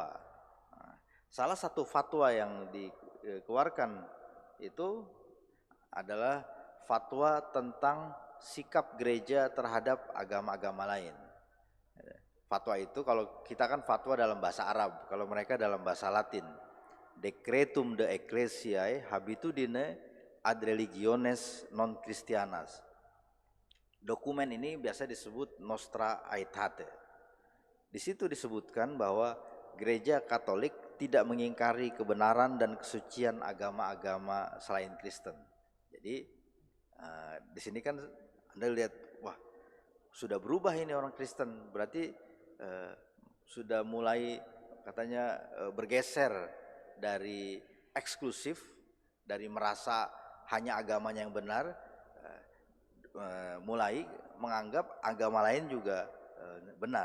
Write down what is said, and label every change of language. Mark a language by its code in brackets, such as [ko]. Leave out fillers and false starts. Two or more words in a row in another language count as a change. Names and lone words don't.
[id] Nah, salah satu fatwa yang dikeluarkan itu adalah fatwa tentang sikap gereja terhadap agama-agama lain. Fatwa itu kalau kita kan fatwa dalam bahasa Arab, kalau mereka dalam bahasa Latin. [la] Decretum de Ecclesiae habitudine ad religiones non Christianas. [id] Dokumen ini biasa disebut Nostra Aetate. Di situ disebutkan bahwa gereja Katolik tidak mengingkari kebenaran dan kesucian agama-agama selain Kristen. Jadi di sini kan Anda lihat, wah sudah berubah ini orang Kristen, berarti sudah mulai katanya bergeser dari eksklusif, dari merasa hanya agamanya yang benar, mulai menganggap agama lain juga benar.